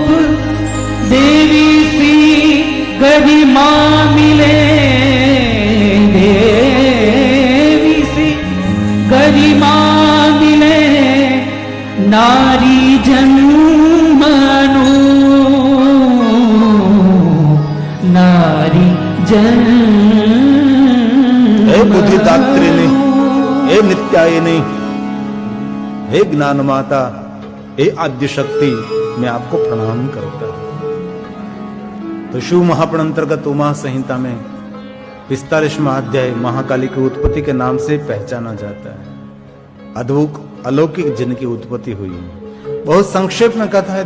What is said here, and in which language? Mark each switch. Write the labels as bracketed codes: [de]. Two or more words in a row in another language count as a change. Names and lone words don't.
[hi] देवी सी गरिमा मिले, देवी सी गरिमा मिले नारी जन्मनु, नारी जन्म. हे बुद्धिदात्रिणी, हे नित्यायिनी, हे ज्ञान माता, हे आद्य शक्ति, मैं आपको प्रणाम करता हूं. तो शिव महापुराण अंतर्गत उमा संहिता में 45वां अध्याय महाकाली की उत्पत्ति के नाम से पहचाना जाता है. अद्भुत अलौकिक जिनकी उत्पत्ति हुई है. बहुत संक्षेप में कथा है.